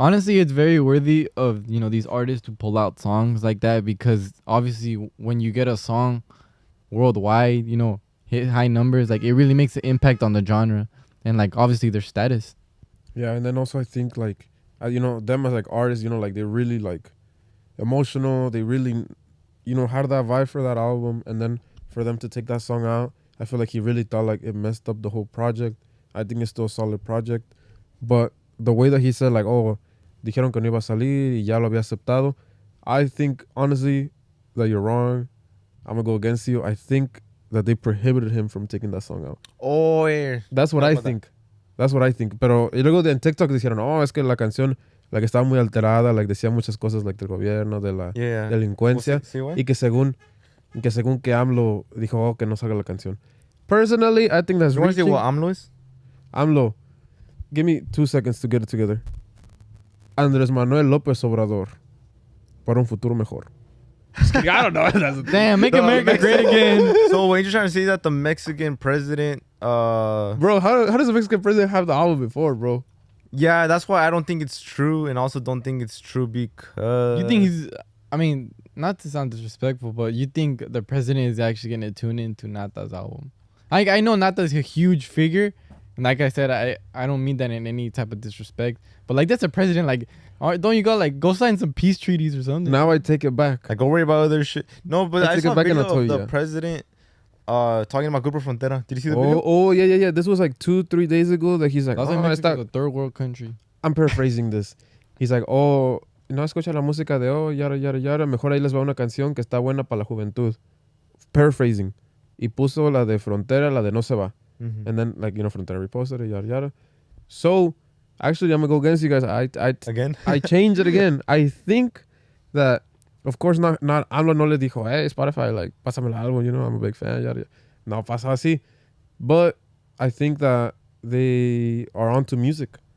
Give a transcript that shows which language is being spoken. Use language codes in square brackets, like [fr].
[en] Honestly, it's very worthy of, you know, these artists to pull out songs like that, because obviously when you get a song worldwide, you know, hit high numbers, like it really makes an impact on the genre and like obviously their status. Yeah, and then also I think like, you know, them as like artists, you know, like they're really like emotional. They really, you know, had that vibe for that album. And then for them to take that song out, I feel like he really thought like it messed up the whole project. I think it's still a solid project. But the way that he said like, oh, [es] dijeron que no iba a salir y ya lo había aceptado. [en] I think, honestly, that you're wrong. I'm going to go against you. I think that they prohibited him from taking that song out. Oh, yeah. That's what I think. That's what I think. [es] Pero y luego en TikTok dijeron, oh, es que la canción like, estaba muy alterada, like, decía muchas cosas like, del gobierno, de la delincuencia. Y que según que AMLO dijo, oh, que no salga la canción. [en] Personally, I think that's reaching. You want to see what AMLO is? AMLO, give me 2 seconds to get it together. [es] Andrés Manuel López Obrador, para un futuro mejor. [en] I don't know. Damn, make America great again. So when you're trying to say that the Mexican president, bro, how does the Mexican president have the album before, bro? Yeah, that's why I don't think it's true, and also don't think it's true because you think he's, I mean, not to sound disrespectful, but you think the president is actually gonna tune into Nata's album? I know Nata's a huge figure. And like I said, I don't mean that in any type of disrespect. But like that's a president. Like, don't you go sign some peace treaties or something? Now I take it back. Like, go worry about other shit. No, but I saw a video of the you. president talking about Grupo Frontera. Did you see the video? Oh, yeah. This was like 2-3 days ago. That he's like, that's like Mexico's a third world country. I'm paraphrasing this. He's like, oh, [es] no escucha la música de yara. Mejor ahí les va una canción que está buena para la juventud. Paraphrasing. Y puso la de Frontera, la de No Se Va. Mm-hmm. [en] And then, like, you know, Frontera reposted it, yada. So, actually, I'm going to go against you guys. Again? I changed it again. I think that, of course, not AMLO [es] no le dijo, [en] hey, Spotify, like, [es] pásame el álbum, [en] you know, I'm a big fan, yada. [es] No pasa así. [en] But I think that they are onto music.